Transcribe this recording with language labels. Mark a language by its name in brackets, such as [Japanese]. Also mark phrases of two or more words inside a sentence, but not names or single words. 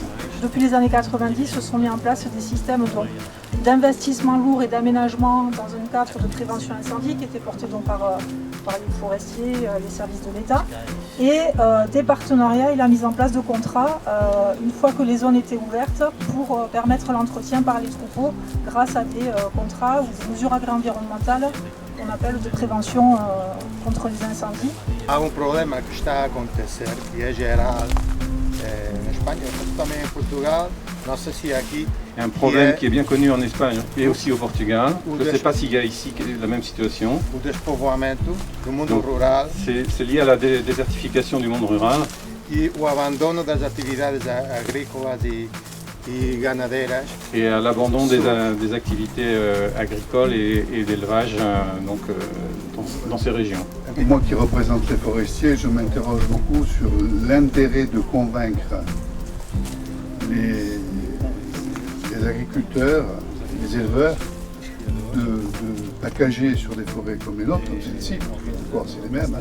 [French] Depuis les années 90, se sont mis en place des systèmes d'investissement lourd et d'aménagement dans un cadre de prévention incendie qui était porté donc par par les forestiers, les services de l'État, et des partenariats et la mise en place de contrats une fois que les zones étaient ouvertes pour permettre l'entretien par les troupeaux grâce à des contrats ou des mesures agroenvironnementales qu'on appelle de prévention contre les incendies. [Portuguese] Há problema que está a acontecer, que é geral [French] en Espagne, [Portuguese] mas também em Portugal, não sei se aqui. [French] Un problème qui est bien connu en Espagne et aussi au Portugal. Je ne sais pas s'il y a ici la même situation. [Portuguese] O despovoamento do mundo rural. [French] C'est lié à la désertification du monde rural. [Portuguese] E o abandono das atividades agrícolas e ganadeiras. [French] Et à l'abandon des activités agricoles et d'élevage dans ces régions. Moi qui représente les forestiers, je m'interroge beaucoup sur l'intérêt de convaincre les agriculteurs, les éleveurs, de packager sur des forêts comme les nôtres, comme celle-ci, c'est les mêmes.